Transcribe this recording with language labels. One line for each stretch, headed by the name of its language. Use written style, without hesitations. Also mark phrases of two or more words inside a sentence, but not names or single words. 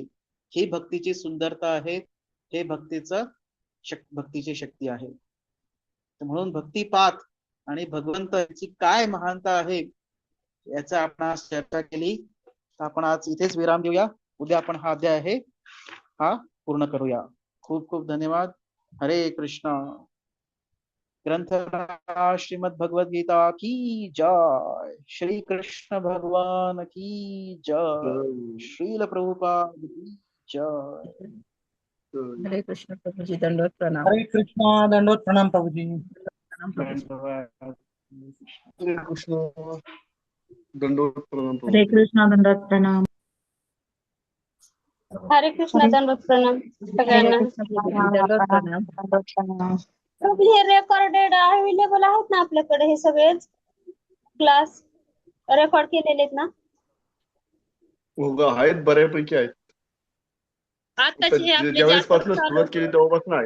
Marathi: ही भक्तीची सुंदरता आहे, हे भक्तीची शक्ती आहे. म्हणून भक्तिपात आणि भगवंत याची काय महानता आहे याचा आपण आज चर्चा केली. आपण आज इथेच विराम देऊया. उद्या आपण हा अध्याय आहे हा पूर्ण करूया. खूप खूप धन्यवाद. हरे कृष्णा. ग्रंथ श्रीमद भगवद गीता की जय. श्री कृष्ण भगवान की जय. श्रील प्रभुपाद की जय. हरे कृष्ण प्रभुजी, दंडवत प्रणाम. हरे कृष्णा, दंडवत प्रणाम प्रभुजी. हरे कृष्ण, दंडवत प्रणाम प्रभुजी. हरे कृष्णा, दंडवत प्रणाम. हरे कृष्ण दंडवत प्रणाम सगळ्यांना. दंडवत प्रणाम. प्रभू हे
English: recorded available
Marathi: आहेत ना आपल्याकडे? हे सगळेच क्लास रेकॉर्ड केलेले आहेत ना? हो का, आहेत, बऱ्यापैकी आहेत. ज्यावेळेस पासून सुरुवात केली तेव्हापासून आहे.